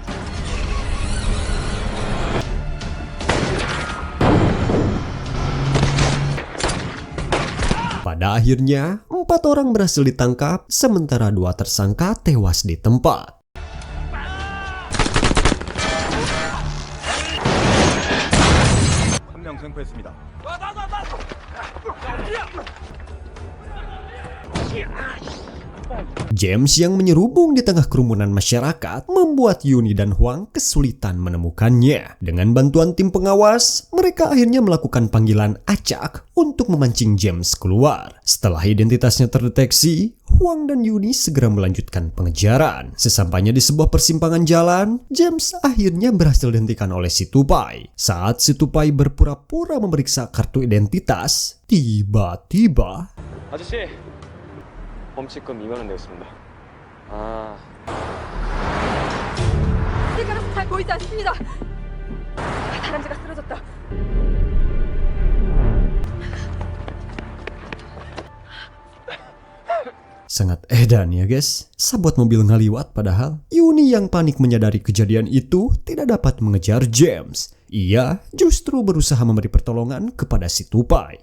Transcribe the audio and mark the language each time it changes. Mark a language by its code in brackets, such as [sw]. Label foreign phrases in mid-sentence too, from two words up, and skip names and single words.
[id] Pada akhirnya, 4 orang berhasil ditangkap, sementara 2 tersangka tewas di tempat. [ko] 한 명 생포했습니다. [id] James yang menyerubung di tengah kerumunan masyarakat membuat Yuni dan Huang kesulitan menemukannya. Dengan bantuan tim pengawas, mereka akhirnya melakukan panggilan acak untuk memancing James keluar. Setelah identitasnya terdeteksi, Huang dan Yuni segera melanjutkan pengejaran. Sesampainya di sebuah persimpangan jalan, James akhirnya berhasil dihentikan oleh si Tupai. Saat si Tupai berpura-pura memeriksa kartu identitas, tiba-tiba [ko] 아저씨, 범칙금 2만 원 내겠습니다. 아, 시가라서 잘 보이지 않습니다. 다람쥐가 쓰러졌다. [id] sangat edan ya guys. [su] Sabot mobil ngaliwat padahal. [id] Yuni yang panik menyadari kejadian itu tidak dapat mengejar James. Ia justru berusaha memberi pertolongan kepada si Tupai.